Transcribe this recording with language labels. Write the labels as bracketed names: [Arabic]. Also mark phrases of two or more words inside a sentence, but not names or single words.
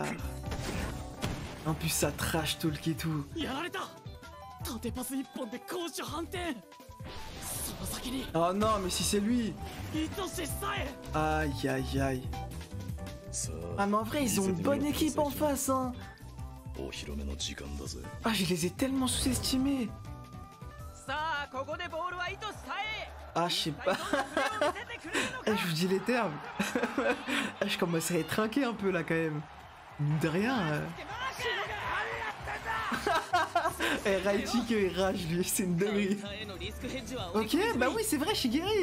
[French] En plus, ça [English] trash talk [French] et tout. Oh non, mais si c'est lui. Aïe aïe aïe. Ah mais en vrai ils ont une bonne équipe en face, hein. [Japanese] お披露目の時間だぜ。 [French] Ah, je les ai tellement sous-estimés. [Japanese] さあここでボールは意図さえ [French] Ah, je sais pas. Eh, je vous dis les termes. Je commence à être trinqué un peu là quand même. Mine de rien. Eh, Raichi qui rage lui, c'est une dinguerie. Ok, bah oui, c'est vrai, Shigeri.